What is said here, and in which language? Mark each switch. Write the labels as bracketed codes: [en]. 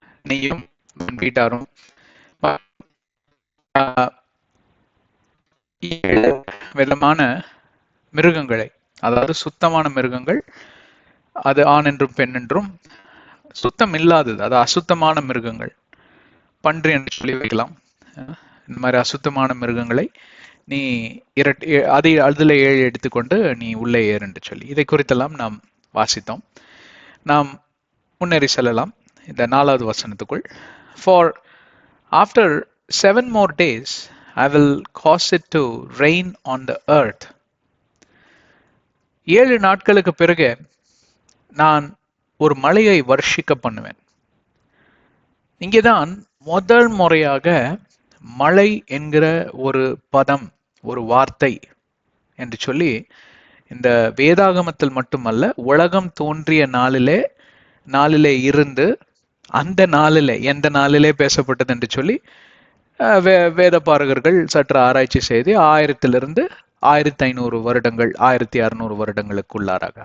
[ta] நீயும் வீட்டாரும் 7 விதமான மிருகங்களை, அதாவது சுத்தமான மிருகங்கள், அது ஆண் என்றும் பெண் என்றும், சுத்தம் இல்லாதது அது அசுத்தமான மிருகங்கள், பன்றி என்று சொல்லி வைக்கலாம். இந்த மாதிரி அசுத்தமான மிருகங்களை நீ அதுல 7 எடுத்துக்கொண்டு நீ உள்ளே ஏறு என்று சொல்லி இதை குறித்தெல்லாம் நாம் வாசித்தோம். நாம் முன்னேறி செல்லலாம் இந்த 4வது வசனத்துக்குள். [en] For after 7 more days I will cause it to rain on the earth. [ta] 7 நாட்களுக்கு பிறகு நான் ஒரு மழையை வர்ஷிக்க பண்ணுவேன். இங்கேதான் முதல் முறையாக மழை என்கிற ஒரு பதம், ஒரு வார்த்தை என்று சொல்லி இந்த வேதாகமத்தில் மட்டுமல்ல, உலகம் தோன்றிய நாளிலே இருந்து அந்த நாளிலே, எந்த நாளிலே பேசப்பட்டது என்று சொல்லி வேத பாரகர்கள் சற்று ஆராய்ச்சி செய்து 1000 1500 வருடங்கள், 1600 வருடங்களுக்குள்ளாராக.